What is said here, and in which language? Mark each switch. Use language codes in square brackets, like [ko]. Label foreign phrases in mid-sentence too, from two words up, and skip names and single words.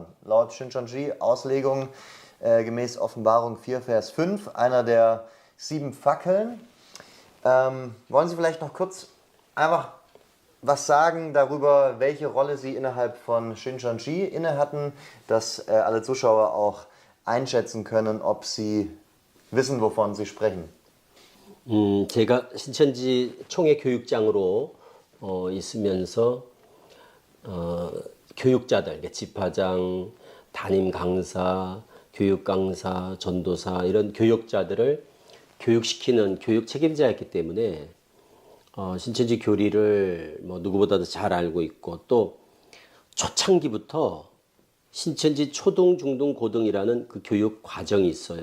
[de] Laut Shincheonji Auslegung gemäß Offenbarung 4, Vers 5, einer der 7 Fackeln. Wollen Sie vielleicht noch kurz einfach was sagen darüber, welche Rolle Sie innerhalb von Shincheonji inne hatten, dass alle Zuschauer auch einschätzen können, ob Sie wissen, wovon Sie sprechen? [ko] 제가 신천지 총회 교육장으로 있으면서 교육자들, 집화장, 담임 강사, 교육 강사, 전도사 이런 교육자들을 교육시키는 교육 책임자였기 때문에 신천지 교리를 뭐 누구보다도 잘 알고 있고, 또 초창기부터 신천지 초등, 중등, 고등이라는 그 교육 과정이 있어요.